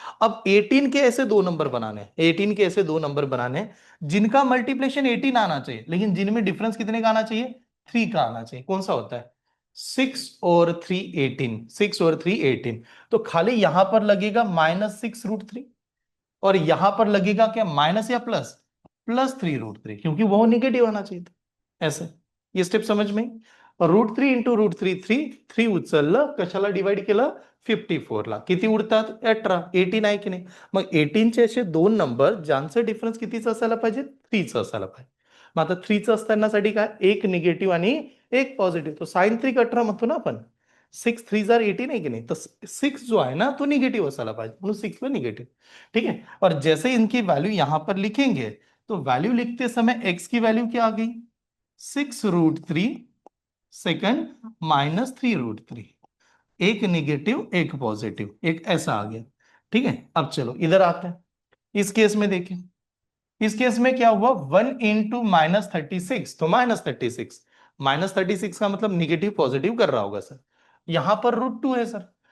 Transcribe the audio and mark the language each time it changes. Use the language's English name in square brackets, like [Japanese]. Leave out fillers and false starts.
[Hindi] अब 18 के ऐसे दो नंबर बनाने हैं, 18 के ऐसे दो नंबर बनाने हैं जिनका मल्टीप्लिकेशन 18 आना चाहिए, लेकिन जिनमें डिफरेंस कितने का आना चाहिए, 3 का आना चाहिए। कौन सा होता है, 6 और 3 18, 6 और 3 18, तो खाली यहां पर लगेगा -6√3, और यहां पर लगेगा क्या, माइनस या प्लस, +3√3, क्योंकि वो निगेटिव आना चाहिए था, ऐसे। ये स्टेप समझ में। [Marathi] √3 इंटू √3, 3 उचललं कशाला डिवाइड केलं, 54 ला, किती उरतात 18, 18 आहे की नाही, मग 18 चे असे दोन नंबर ज्यांचं डिफरन्स कितीच असायला पाहिजे, 3च असायला पाहिजे। मग आता 3च असतानासाठी काय, एक निगेटिव्ह आणि एक पॉझिटिव्ह, तो साइन 3 18 म्हणतो ना आपण, 6 3 18 आहे की नाही, तर 6 जो आहे ना तो निगेटिव्ह असायला पाहिजे, म्हणून 6 ला निगेटिव्ह, [Hindi] ठीक है। और जैसे इनकी वैल्यू यहां पर लिखेंगे, तो वैल्यू लिखते समय x की वैल्यू क्या आ गई, 6√3 सेकंड -3√3, एक निगेटिव एक पॉजिटिव, एक ऐसा आ गया, ठीक है। अब चलो इधर आते हैं, इस केस में देखें, इस केस में क्या हुआ, 1 इंटू -36, तो -36, -36 का मतलब निगेटिव पॉजिटिव कर रहा होगा सर, यहां पर √2 है सर।